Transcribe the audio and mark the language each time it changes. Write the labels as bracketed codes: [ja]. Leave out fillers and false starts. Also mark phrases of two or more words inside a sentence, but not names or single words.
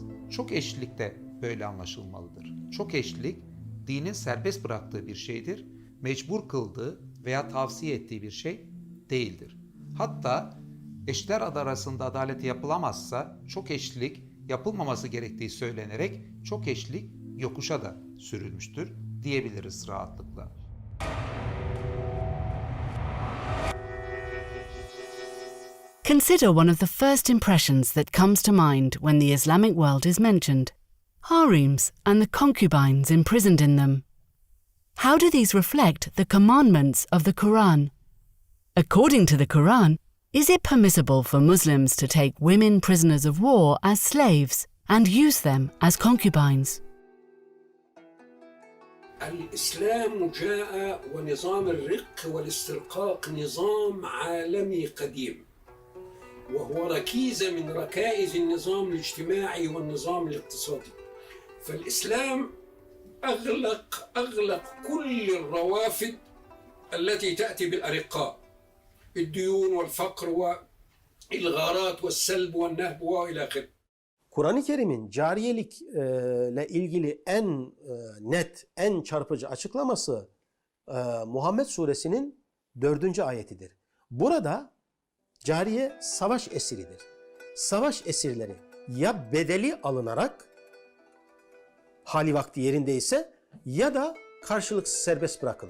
[tr] Çok eşlilik de böyle anlaşılmalıdır. Çok eşlilik dinin serbest bıraktığı bir şeydir, mecbur kıldığı veya tavsiye ettiği bir şey değildir. Hatta eşler arasında adalet yapılamazsa çok eşlilik yapılmaması gerektiği söylenerek çok eşlilik yokuşa da sürülmüştür diyebiliriz rahatlıkla. [en] Consider one of the first impressions that comes to mind when the Islamic world is mentioned: harems and the concubines imprisoned in them. How do these reflect the commandments of the Quran? According to the Quran, is it permissible for Muslims to take women prisoners of war as slaves and use them as concubines? [ar] الإسلام جاء ونظام الرق والاسترقاق نظام عالمي قديم وهو ركيزة من ركائز النظام الاجتماعي والنظام الاقتصادي. فالإسلام أغلق كل الروافد التي تأتي بالأرقاء، الديون والفقر والغارات والسلب والنهب وإلى آخره. [tr] Kur'an-ı Kerim'in cariyelikle ilgili en net, en çarpıcı açıklaması Muhammed Suresinin 4. ayetidir. Burada cariye savaş esiridir. Savaş esirleri ya bedeli alınarak hali vakti yerindeyse ya da karşılıksız serbest bırakılır.